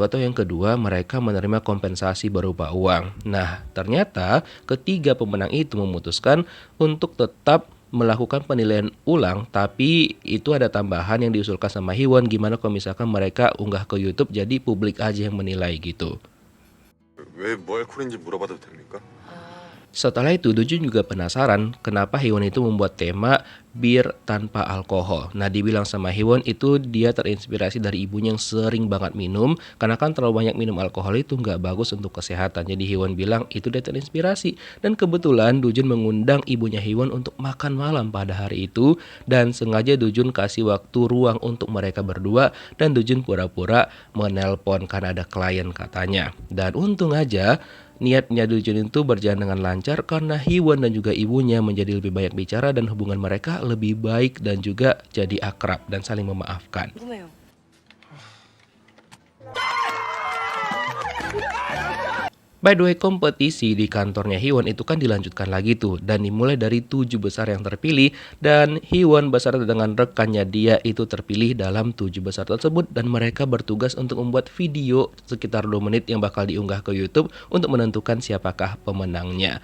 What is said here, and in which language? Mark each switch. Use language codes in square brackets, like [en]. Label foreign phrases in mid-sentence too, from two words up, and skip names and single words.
[id] Atau yang kedua, mereka menerima kompensasi berupa uang. Nah, ternyata ketiga pemenang itu memutuskan untuk tetap melakukan penilaian ulang, tapi itu ada tambahan yang diusulkan sama Hiwon, gimana kalau misalkan mereka unggah ke YouTube jadi publik aja yang menilai gitu. [ko] 왜 무알콜인지 물어봐도 됩니까? [id] Setelah itu Dojun juga penasaran kenapa Hiwon itu membuat tema bir tanpa alkohol. Nah, dibilang sama Hiwon itu dia terinspirasi dari ibunya yang sering banget minum, karena kan terlalu banyak minum alkohol itu nggak bagus untuk kesehatan. Jadi Hiwon bilang itu dia terinspirasi. Dan kebetulan Dojun mengundang ibunya Hiwon untuk makan malam pada hari itu, dan sengaja Dojun kasih waktu ruang untuk mereka berdua, dan Dojun pura-pura menelpon karena ada klien katanya. Dan untung aja niatnya Dujun itu berjalan dengan lancar karena Hiwon dan juga ibunya menjadi lebih banyak bicara dan hubungan mereka lebih baik dan juga jadi akrab dan saling memaafkan. [ko] 궁금해요. [en] By the way, [id] kompetisi di kantornya Hiwon itu kan dilanjutkan lagi tuh, dan dimulai dari 7 besar yang terpilih, dan Hiwon beserta dengan rekannya dia itu terpilih dalam 7 besar tersebut, dan mereka bertugas untuk membuat video sekitar 2 menit yang bakal diunggah ke YouTube untuk menentukan siapakah pemenangnya.